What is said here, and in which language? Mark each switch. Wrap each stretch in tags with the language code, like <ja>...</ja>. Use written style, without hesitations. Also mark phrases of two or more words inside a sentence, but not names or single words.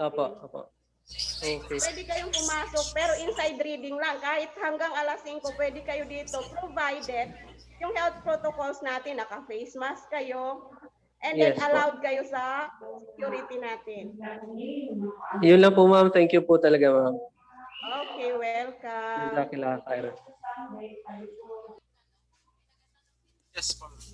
<tl>Opo. Okay. Pwede kayong pumasok, pero</tl> <en>inside reading</en> <tl>lang. Kahit hanggang alas 5, pwede kayo dito, provided yung</tl> <en>health protocols</en> <tl>natin, naka-</tl> <en>face mask</en> <tl>kayo, and then</tl> <en>Yes po.</en> <tl>allowed kayo sa security natin. Yun lang po, ma'am.</tl> <en>Thank you</en> <tl>po talaga, ma'am.</tl> <en>Okay, welcome.</en> <ar>جزاك الله خيرا.</ar> <en>Yes, po.</en>